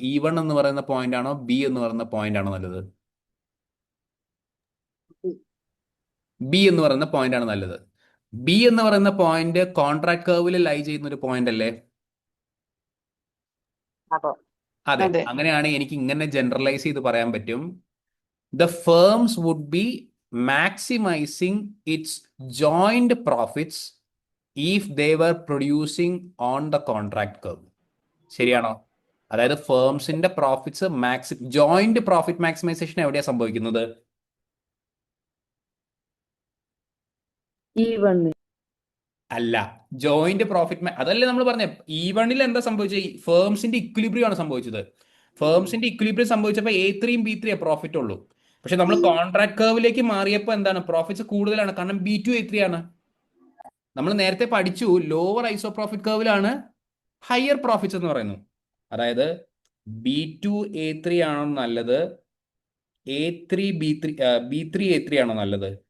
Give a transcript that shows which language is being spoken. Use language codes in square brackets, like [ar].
[ml] E1 എന്ന് പറയുന്ന point ആണോ ബി എന്ന് പറയുന്ന പോയിന്റ് ആണോ നല്ലത്? ബി എന്ന് പറയുന്ന പോയിന്റ് ആണ് നല്ലത്. ബി എന്ന് പറയുന്ന പോയിന്റ് കോൺട്രാക്ട് കർവിൽ ലൈ ചെയ്യുന്ന ഒരു പോയിന്റ് അല്ലേ? അതെ. അതെ. അങ്ങനെയാണെങ്കിൽ എനിക്ക് ഇങ്ങനെ ജനറലൈസ് ചെയ്ത് പറയാൻ പറ്റും. [en] The firms would be maximizing its joint profits if they were producing on the contract curve. [ml] ശരിയാണോ? അതായത് ഫേംസിന്റെ പ്രോഫിറ്റ്സ് ജോയിന്റ് പ്രോഫിറ്റ് മാക്സിമൈസേഷൻ എവിടെയാണ് സംഭവിക്കുന്നത്? അല്ല, ജോയിന്റ് പ്രോഫിറ്റ് അതല്ലേ നമ്മൾ പറഞ്ഞ E1 എന്താ സംഭവിച്ചത്? ഫേംസിന്റെ ഇക്വിലിബ്രിയം ആണ് സംഭവിച്ചത്. ഫേംസിന്റെ ഇക്വിലിബ്രിയം സംഭവിച്ചപ്പോൾ A3യും B3 പ്രോഫിറ്റ് ഉള്ളൂ. പക്ഷെ നമ്മൾ കോൺട്രാക്ട് കർവിലേക്ക് മാറിയപ്പോൾ എന്താണ്? പ്രോഫിറ്റ്സ് കൂടുതലാണ്. കാരണം B2 A3 ആണ്. നമ്മൾ നേരത്തെ പഠിച്ചു ലോവർ ഐസോ പ്രോഫിറ്റ് കർവിലാണ് ഹയർ പ്രോഫിറ്റ്സ് എന്ന് പറയുന്നു. അതായത് B2 A3 ആണോ നല്ലത്? A3 B3 B3 A3 ആണോ നല്ലത്?